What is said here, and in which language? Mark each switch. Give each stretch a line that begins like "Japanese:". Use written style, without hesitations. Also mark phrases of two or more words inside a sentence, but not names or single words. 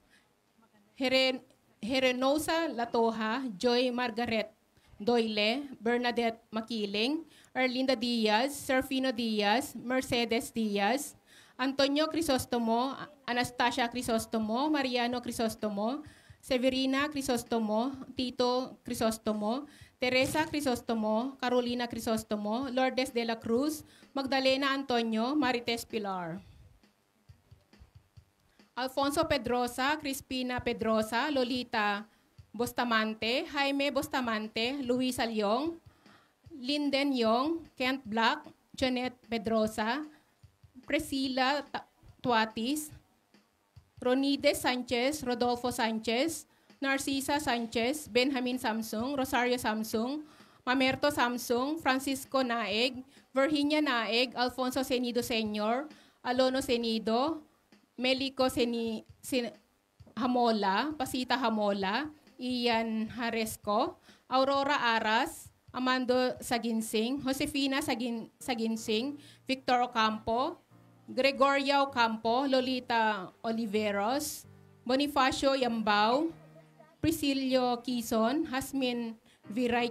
Filipino: Herenosa Latoha, Joy Margaret Doyle, Bernadette Makiling, Erlinda Diaz, Serfino Diaz, Mercedes Diaz, Antonio Crisostomo, Anastasia Crisostomo, Mariano Crisostomo, Severina Crisostomo, Tito Crisostomo, Teresa Crisostomo, Carolina Crisostomo, Lourdes de la Cruz, Magdalena Antonio, Marites Pilar. Alfonso Pedrosa, Crispina Pedrosa, Lolita Bustamante, Jaime Bustamante, Luisa Leong, Linden Yong, Kent Black, Janet Pedrosa, Priscilla Tuatis, Ronide Sanchez, Rodolfo Sanchez, Narcisa Sanchez, Benjamin Samsung, Rosario Samsung, Mamerto Samsung, Francisco Naeg, Virginia Naeg, Alfonso Senido Sr., Alono Senido, Melico Hamola, Pasita Hamola, Ian Haresco, Aurora Aras, Amando Saginsing, Josefina Saginsing, Victor Ocampo, Gregoria Ocampo, Lolita Oliveros, Bonifacio Yambao, Priscilio Quizon, Hasmin Viray